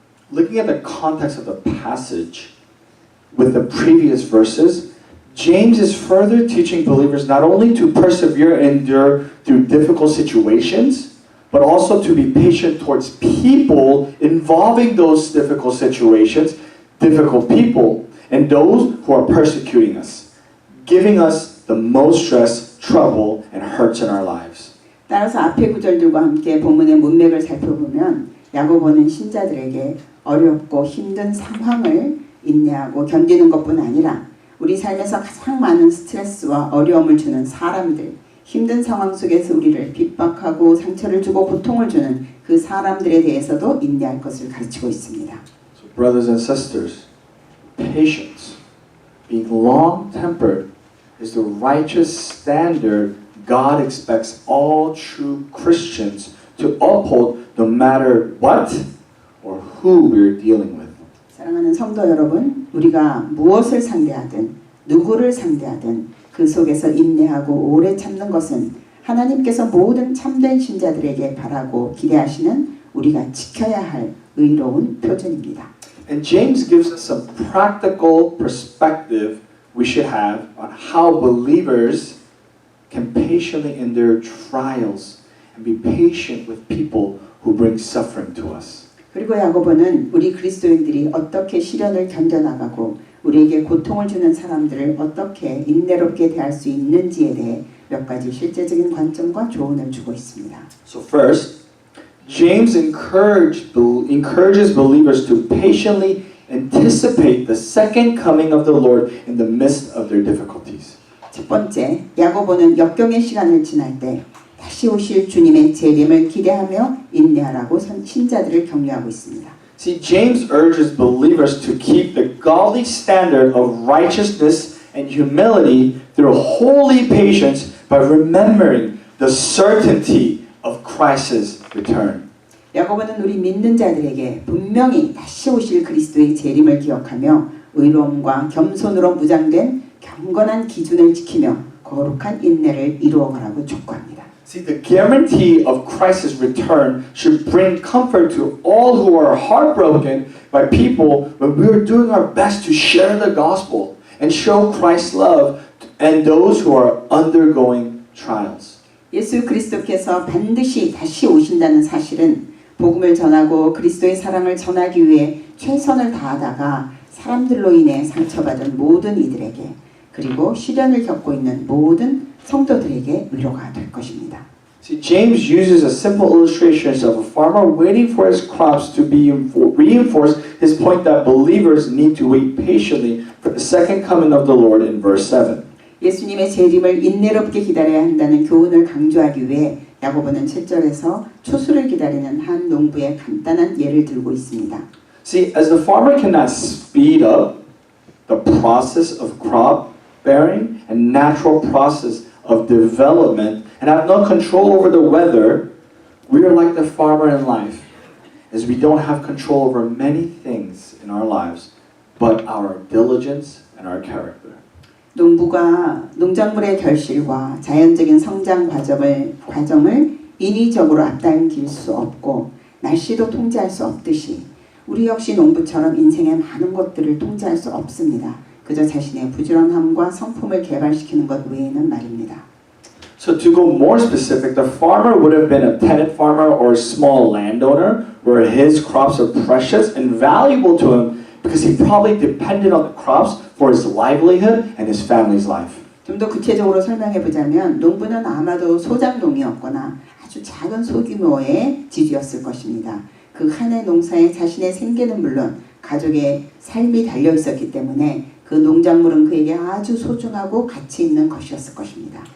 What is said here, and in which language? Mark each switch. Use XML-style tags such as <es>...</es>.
<en>Looking at the context of the passage with the previous verses, James is further teaching believers not only to persevere and endure through difficult situations, but also to be patient towards people involving those difficult situations, difficult people, and those who are persecuting us, giving us the most stress, trouble, and hurts in our lives.</en> <ko>따라서 앞의 구절들과 함께 본문의 문맥을 살펴보면 야고보는 신자들에게 어렵고 힘든 상황을 인내하고 견디는 것뿐 아니라 우리 삶에서 가장 많은 스트레스와 어려움을 주는 사람들, 힘든 상황 속에서 우리를 핍박하고 상처를 주고 고통을 주는 그 사람들에 대해서도 인내할 것을 가르치고 있습니다.</ko> <en>So brothers and sisters, patience, being long-tempered, is the righteous standard God expects all true Christians to uphold no matter what or who we're dealing with.</en> <ko>사랑하는 성도 여러분, 우리가 무엇을 상대하든 누구를 상대하든 그 속에서 인내하고 오래 참는 것은 하나님께서 모든 참된 신자들에게 바라고 기대하시는 우리가 지켜야 할 의로운 표준입니다.</ko> <en>And James gives us some practical perspective we should have on how believers can patiently endure trials and be patient with people who bring suffering to us.</en> <ko>그리고 야고보는 우리 그리스도인들이 어떻게 시련을 견뎌나가고 우리에게 고통을 주는 사람들을 어떻게 인내롭게 대할 수 있는지에 대해 몇 가지 실제적인 관점과 조언을 주고 있습니다.</ko> <en>So first, James encourages believers to patiently anticipate the second coming of the Lord in the midst of their difficulties.</en> <ko>첫 번째, 야고보는 역경의 시간을 지날 때 다시 오실 주님의 재림을 기대하며 인내하라고 신자들을 격려하고 있습니다.</ko> <en>See, James urges believers to keep the godly standard of righteousness and humility through holy patience by remembering the certainty of Christ's return.</en> <ko>야고보는 우리 믿는 자들에게 분명히 다시 오실 그리스도의 재림을 기억하며 의로움과 겸손으로 무장된 경건한 기준을 지키며 거룩한 인내를 이루어가라고 촉구합니다.</ko> <en>See, the guarantee of Christ's return should bring comfort to all who are heartbroken by people when we are doing our best to share the gospel and show Christ's love and those who are undergoing trials.</en> <ko>예수 그리스도께서 반드시 다시 오신다는 사실은 복음을 전하고 그리스도의 사랑을 전하기 위해 최선을 다하다가 사람들로 인해 상처받은 모든 이들에게 그리고 시련을 겪고 있는 모든 성도들에게 위로가 될 것입니다.</ko> <en>See, James uses a simple illustration of a farmer waiting for his crops to be reinforced his point that believers need to wait patiently for the second coming of the Lord in verse 7.</en> <ko>예수님의 재림을 인내롭게 기다려야 한다는 교훈을 강조하기 위해 야고보는 7절에서 추수를 기다리는 한 농부의 간단한 예를 들고 있습니다.</ko> <en>See, as the farmer cannot speed up the process of crop bearing and natural process of development and have no control over the weather, we are like the farmer in life, as we don't have control over many things in our lives, but our diligence and our character.</en> <ko>농부가 농작물의 결실과 자연적인 성장 과정을 인위적으로 앞당길 수 없고 날씨도 통제할 수 없듯이 우리 역시 농부처럼 인생의 많은 것들을 통제할 수 없습니다. 그저 자신의 부지런함과 성품을 개발시키는 것 외에는 말입니다.</ko> <en>So to go more specific, the farmer would have been a tenant farmer or a small landowner where his crops are precious and valuable to him because he probably depended on the crops for his livelihood and his family's life.</en> <ko>좀 더 구체적으로 설명해 보자면 농부는 아마도 소작농이었거나 아주 작은 소규모의 지주였을 것입니다. 그 한 해 농사에 자신의 생계는 물론 가족의 삶이 달려 있었기 때문에 그 농작물은 그에게 아주 소중하고 가치 있는 것이었을 것입니다.</ko>